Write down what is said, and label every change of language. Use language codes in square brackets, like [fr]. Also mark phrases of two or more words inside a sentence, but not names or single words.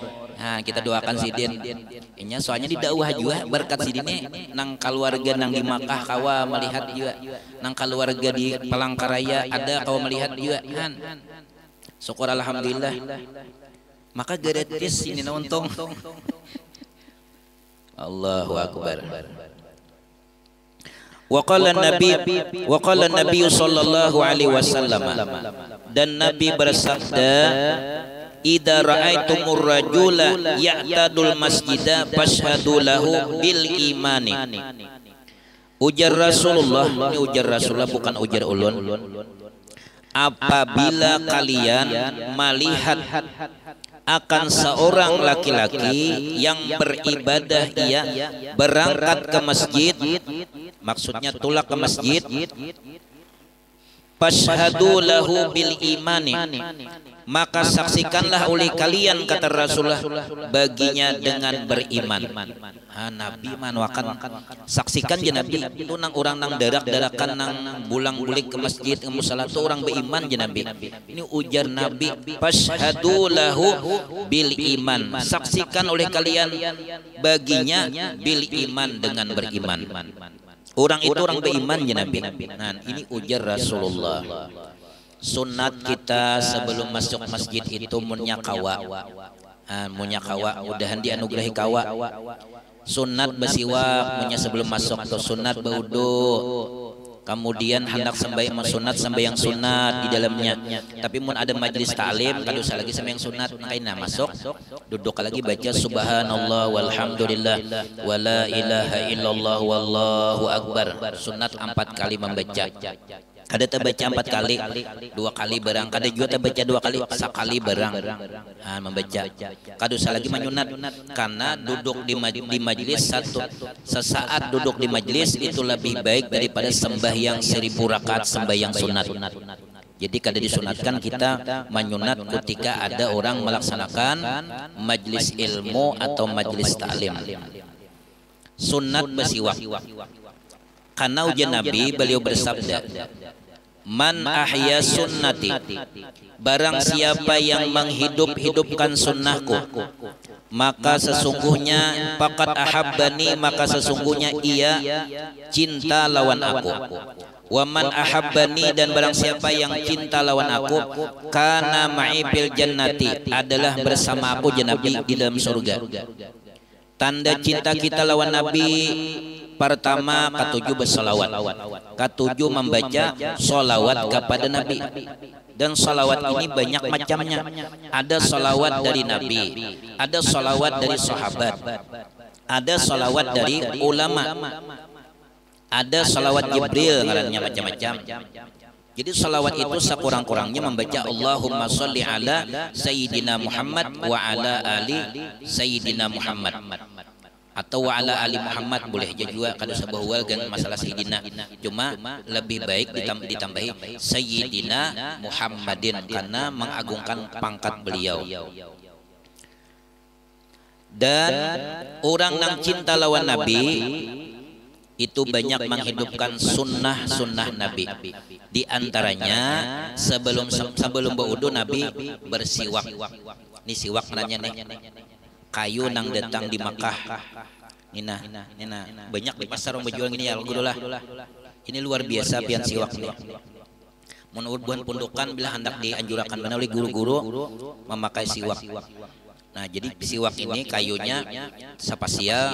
[bjn] Kita doakan sidin. Inya soalnya di dakwah juga berkat sidine nang keluarga nang di Makkah kawa melihat juga, nang keluarga di Palangkaraya ada kawa melihat juga syukur alhamdulillah. [id] Maka gratis ini untung. [ar] الله أكبر. وقال النبي صلى الله عليه وسلم, [id] dan Nabi bersabda, [ar] إذا رأيتم الرجل يعتاد المسجد فاشهدوا له بالإيمان. [bjn] Ujar Rasulullah, ini ujar Rasulullah bukan ujar ulun. [id] Apabila kalian melihat akan seorang laki-laki yang beribadah, ia berangkat ke masjid, maksudnya tulak ke masjid, [ar] فاشهدوا له بالإيمان, [id] maka saksikanlah oleh kalian, kata Rasulullah, baginya dengan beriman. [bjn] Nabi manwakan saksikan je Nabi itu nang orang nang darak-darakan nang bulang-bulik ke masjid ke musala itu orang beriman je Nabi. Ini ujar Nabi, [ar] فاشهدوا له بالإيمان, [bjn] saksikan oleh kalian baginya [ar] بالإيمان, [bjn] dengan beriman. Orang itu orang beriman je Nabi. Nah, ini ujar Rasulullah. Sunat kita sebelum masuk masjid itu munyakawa, mudahan dianugerahi kawa. Sunat bersiwak munya sebelum masuk atau sunat berwudu. [id] Kemudian hendak sembahyang sunat di dalamnya. [bjn] Tapi mun ada majlis ta'lim kalau usah lagi sembahyang sunat kaina masuk duduk lagi baca [ar] سبحان الله والحمد لله ولا إله إلا الله والله أكبر. [id] Sunat 4 kali membaca. [bjn] Kada terbaca 4 kali, 2 kali barang. Kada juga terbaca 2 kali, sekali barang. [id] Membaca. [bjn] Kada usah lagi menyunat, karena duduk di majlis sesaat duduk di majlis itu lebih baik daripada sembahyang 1000 rakaat sembahyang sunat. Jadi kada disunatkan kita menyunat ketika ada orang melaksanakan majlis ilmu atau majlis ta'lim. [id] Sunat bersiwak. Karena ujian Nabi beliau bersabda, [ar] من أحيا سنتي, [bjn] barang siapa yang menghidup-hidupkan sunnahku, maka sesungguhnya [ar] فقد أحبني, [bjn] maka sesungguhnya ia cinta lawan aku. [ar] ومن أحبني, [bjn] dan barang siapa yang cinta lawan aku, [ar] كان معي في الجنة, [id] adalah bersama aku Nabi di dalam surga. [bjn] Tanda cinta kita lawan Nabi, pertama ketujuh bersolawat, ketujuh membaca solawat kepada Nabi. [id] Dan solawat ini banyak macamnya. Ada solawat dari Nabi, ada solawat dari sahabat, ada solawat dari ulama, ada solawat Jibril, ngarannya macam-macam. Jadi salawat itu sekurang-kurangnya membaca [ar] اللهم صل على سيدنا محمد وعلى آل سيدنا محمد [id] wa ala ali Sayyidina Muhammad, atau [ar] وعلى آل محمد [id] boleh juga kalau sebuah kan masalah Sayyidina, cuma lebih baik ditambahi [ar] سيدنا محمد [id] karena mengagungkan pangkat beliau. [bjn] Dan orang yang cinta lawan Nabi itu banyak menghidupkan sunnah Nabi. [id] Di antaranya sebelum berwudu Nabi bersiwak. [bjn] Ini siwak nanya nih, kayu nang datang di Makkah. Nina banyak di pasar orang berjual gini ya, alhamdulillah. Ini luar biasa pian siwak nih. Menurut buan pundukan bila hendak dianjurkan benar oleh guru-guru memakai siwak. [id] Nah, jadi siwak ini kayunya spasial.